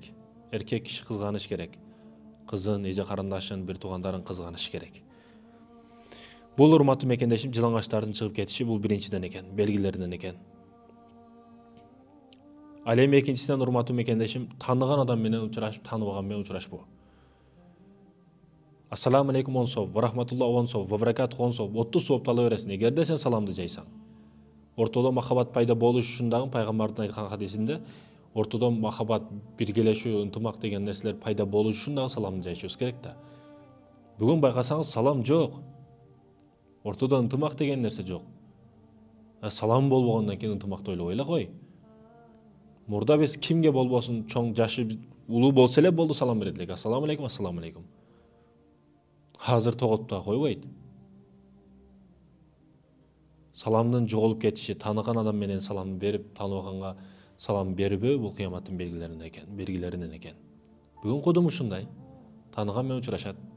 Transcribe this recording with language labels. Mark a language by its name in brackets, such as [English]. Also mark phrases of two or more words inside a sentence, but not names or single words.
[Kyrgyz] Эркек киши кызганыш керек. Кызын, эже карындашын, бир туугандарын кызганыш керек. Бул, урматтуу мекендешим, жылаңачтардын чыгып кетиши бул биринчиден экен, белгилеринен экен. Ал эми экинчисинен, урматтуу мекендешим, таныган адам менен учурашып, тааныбаган менен учурашпоо. [Arabic] السلام عليكم [Kyrgyz] онсоп, [Arabic] ورحمة الله [Kyrgyz] онсоп, [Arabic] وبركاته [Kyrgyz] онсоп, отту соопту ала бересиң, эгерде сен саламды жайсаң. Ортодо махаббат пайда болуш үчүн дагы пайгамбардын айткан хадисинде ортодо махаббат, биргелешүү, ынтымак деген нерселер пайда болуш үчүн дагы саламды жайышыбыз керек да. Бүгүн байкасаңыз салам жок. Ортодо ынтымак деген нерсе жок. Салам болбогондон кийин ынтымакты ойлобой эле кой. Мурда биз кимге болбосун, чоң жашы улуу болсо эле болду, салам берет элек. [Arabic] السلام عليكم، السلام عليكم. [Kyrgyz] Азыр тоготуп да койбойт. Саламдын жоголуп кетиши, таныган адам менен салам берип, тааныбаганга салам бербөө, бул кыяматтын белгилеринен экен. Бүгүн кудум ушундай, таныган менен учурашат.